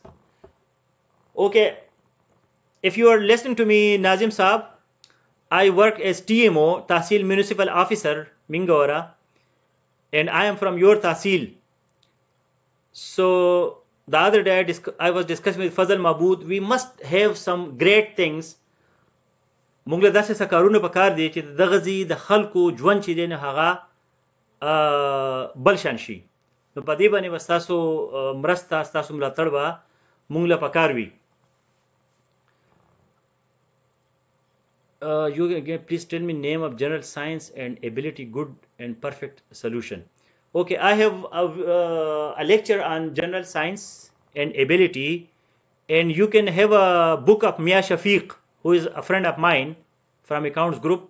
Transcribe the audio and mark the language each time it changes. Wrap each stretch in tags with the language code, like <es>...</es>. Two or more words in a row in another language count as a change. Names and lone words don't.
<en>Okay, if you are listening to me, Nazim Saab, I work as TMO, Tahsil Municipal Officer, Mingora, and I am from your Tahsil. So the other day I was discussing with Fazal Mahmood, we must have some great things.</en> <ps>مونږ داسې څه کارونه پکار دي چې دغه ځي د خلکو ژوند چې دی نه هغه بل شان شي. نو په دې باندې به ستاسو مرسته ستاسو ملاتړ به مونږ له پکار وي.</ps> <en>You again, please tell me name of general science and ability, good and perfect solution. Okay, I have a lecture on general science and ability, and you can have a book of Mia Shafiq, who is a friend of mine from accounts group.</en>